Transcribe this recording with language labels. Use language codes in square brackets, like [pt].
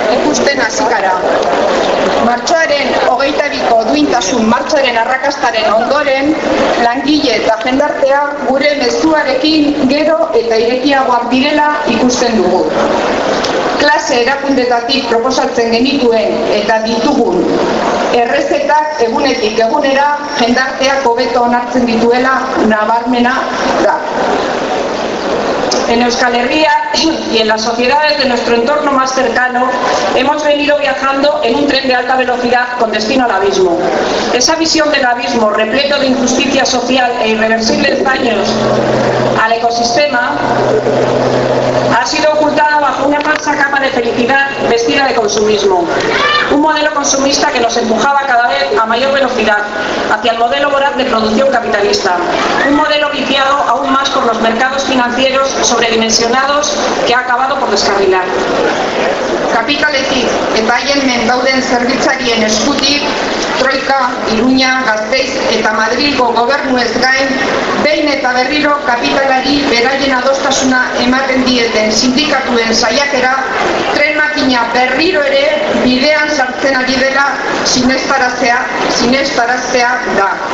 [eu] Martxoaren 22ko duintasun martxoaren arrakastaren ondoren, langile eta jendartea gure mezuarekin gero eta irekiagoak direla ikusten dugu. Klase erakundetatik proposatzen genituen eta ditugun errezetak egunetik egunera jendarteak hobeto onartzen dituela nabarmena da. [es] En Euskal Herria y en las sociedades de nuestro entorno más cercano hemos venido viajando en un tren de alta velocidad con destino al abismo. Esa visión del abismo repleto de injusticia social e irreversibles daños al ecosistema ha sido ocultada bajo una falsa capa de felicidad vestida de consumismo. Un modelo consumista que nos empujaba cada vez a mayor velocidad hacia el modelo voraz de producción capitalista. Un modelo viciado aún más por los mercados financieros sobredimensionados que ha acabado por descarrilar. [eu] Kapitaletik eta haien mendauden zerbitzarien eskutik, Troika, Iruña, Gasteiz eta Madrilgo gobernuez gain, behin eta berriro kapitalari beraien adostasuna ematen dieten sindikatuen saiakera, tren makina berriro ere bidean sartzen ari dela sinestaraztea da.